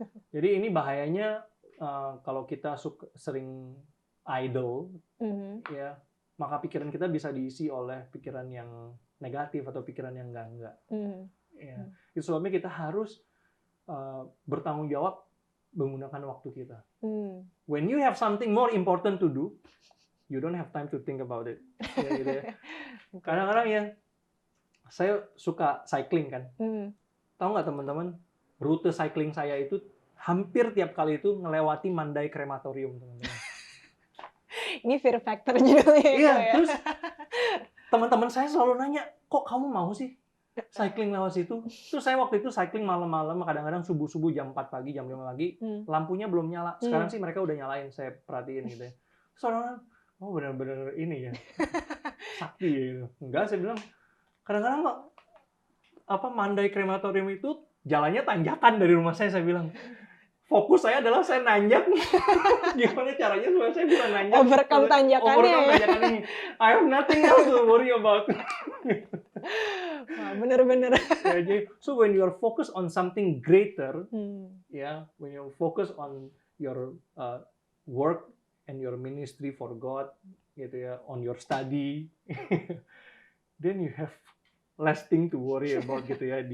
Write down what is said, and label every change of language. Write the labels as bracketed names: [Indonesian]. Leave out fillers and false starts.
[Indonesian] Jadi ini bahayanya kalau kita sering idle, ya, maka pikiran kita bisa diisi oleh pikiran yang negatif atau pikiran yang enggak. Ya. Itu sebabnya kita harus bertanggung jawab menggunakan waktu kita. [English] When you have something more important to do, you don't have time to think about it. [Indonesian] Ya, gitu ya. Kadang-kadang ya, saya suka cycling kan. Tahu nggak teman-teman, rute cycling saya itu hampir tiap kali itu ngelewati Mandai Krematorium, teman-teman. Ini fear factor juga ya. Iya, terus teman-teman saya selalu nanya, kok kamu mau sih cycling lewat situ? Terus saya waktu itu cycling malam-malam, kadang-kadang subuh-subuh jam 4 pagi, jam 5 pagi, lampunya belum nyala. Sekarang sih mereka udah nyalain, saya perhatiin gitu ya. Soalnya, oh benar-benar ini ya, sakti ya gitu. Enggak, saya bilang, kadang-kadang Mandai Krematorium itu jalannya tanjakan dari rumah saya bilang. Fokus saya adalah saya nanjak. Gimana caranya supaya saya bisa nanjak? Overcome tanjakannya. Ini. [English] I have nothing else to worry about. [Indonesian] Wah, bener-bener. [English] So when you are focused on something greater, when you focus on your work and your ministry for God, [Indonesian] gitu ya, [English] on your study, then you have less thing to worry about gitu ya.